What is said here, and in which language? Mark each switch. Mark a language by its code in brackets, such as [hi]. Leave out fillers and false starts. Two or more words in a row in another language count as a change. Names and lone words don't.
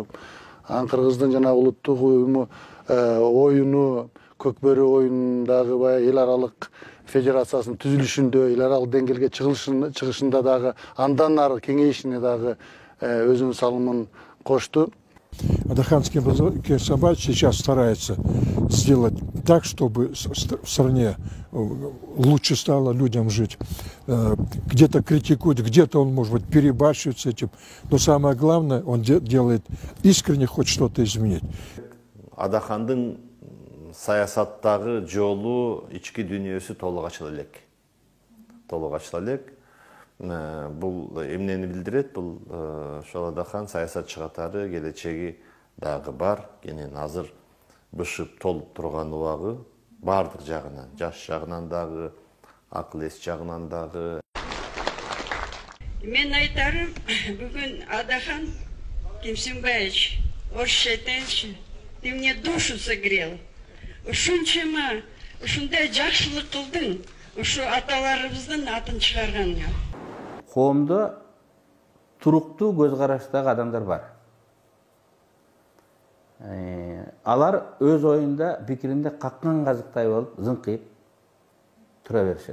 [ky] Кыргыздын жана улуттук уюму оюну, Көкбөрү оюнундагы баягы эл аралык федерациясынын түзүлүшүндө, эл аралык деңгээлге чыгышында дагы андан ары кеңейишине дагы өзүнүн салымын кошту. [ru] Адакан Кимсенбаевич сейчас старается сделать так, чтобы в стране лучше стало людям жить. Где-то критикует, где-то он, может быть, перебарщивает с этим. Но самое главное, он делает искренне, хоть что-то изменить. [ky] Адакандын саясаттагы жолу, ички дүйнөсү толук ачыла элек. Толук ачыла элек. Бул эмнени билдирет? Бул ошол Адакан саясатчы катары келечеги дагы бар. Кенен азыр бышып толуп турган убагы бардык жагынан, жаш жагынан дагы, акыл эс жагынан дагы. Мен айтарым, бүгүн Адакан Кимсенбаевич, орысча айтайынчы, [ru] ты мне душу согрел. [ky] Ушунчама, ушундай жакшылык кылдың, ушу аталарыбыздын атын чыгарганга. Коомдо туруктуу көз караштагы адамдар бар. Алар өз оюнда, пикиринде каккан казыктай болуп, зыңкыйып тура беришет.